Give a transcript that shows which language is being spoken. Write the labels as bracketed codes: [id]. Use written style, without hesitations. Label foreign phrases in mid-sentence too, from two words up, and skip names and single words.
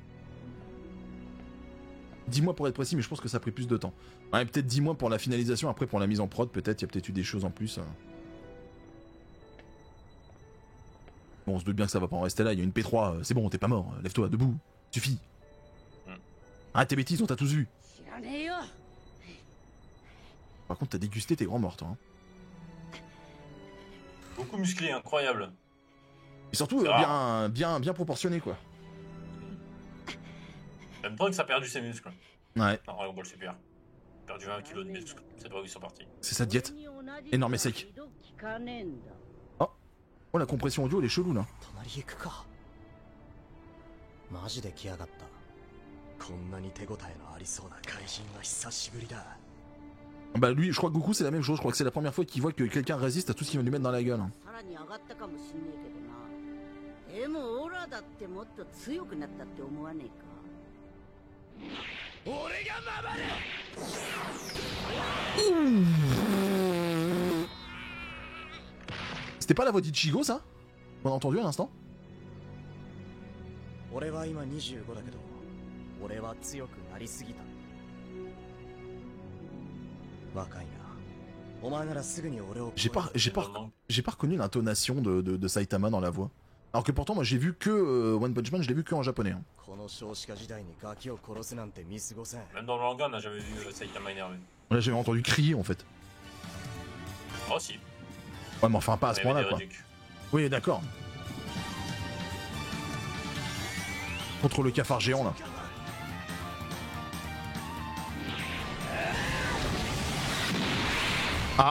[fr] 10 mois pour être précis, mais je pense que ça a pris plus de temps. Ouais, peut-être 10 mois pour la finalisation, après pour la mise en prod, peut-être, il y a peut-être eu des choses en plus. Bon, on se doute bien que ça va pas en rester là, il y a une P3, c'est bon, t'es pas mort, lève-toi, debout, suffit. Arrête tes bêtises, on t'a tous vu. [ja] 知らねえよ [fr] Par contre, t'as dégusté tes grands morts, toi. Hein. Beaucoup musclé, incroyable. Et surtout, C'est rare. bien proportionné, quoi. Même pas que ça a perdu ses muscles. Ouais, Non, Dragon Ball Super. Perdu 20 kilos de muscles. C'est pas où ils sont partis. c'est sa diète. Énorme et sec. [ja] 聞かねえんだ [fr] Oh, la compression audio, elle est chelou, là. [ja] 隣へ行くかマジで来やがったこんなに手応えのありそうな怪人は久しぶりだ [fr] Bah lui, je crois que Goku c'est la même chose, je crois que c'est la première fois qu'il voit que quelqu'un résiste à tout ce qu'il va lui mettre dans la gueule. [ja] さらに上がったかもしんねえけどなでもオラだってもっと強くなったって思わねえか [fr] C'était pas la voix d'Ichigo ça On a entendu à l'instant [ja] 俺は今25だけど俺は強くなりすぎた若いなお前ならすぐに俺を [fr] J'ai pas reconnu l'intonation de Saitama dans la voix. Alors que pourtant moi j'ai vu que One Punch Man, je l'ai vu que en japonais. Hein. [ja] この少子化時代にガキを殺すなんて見過ごせん [fr] Même dans le manga, on n'a jamais vu Saitama énervé. Là j'avais entendu crier en fait. Oh si. Ouais mais enfin pas à ce On avait point là des quoi. réducs. Oui d'accord. Contre le cafard géant là. Ah.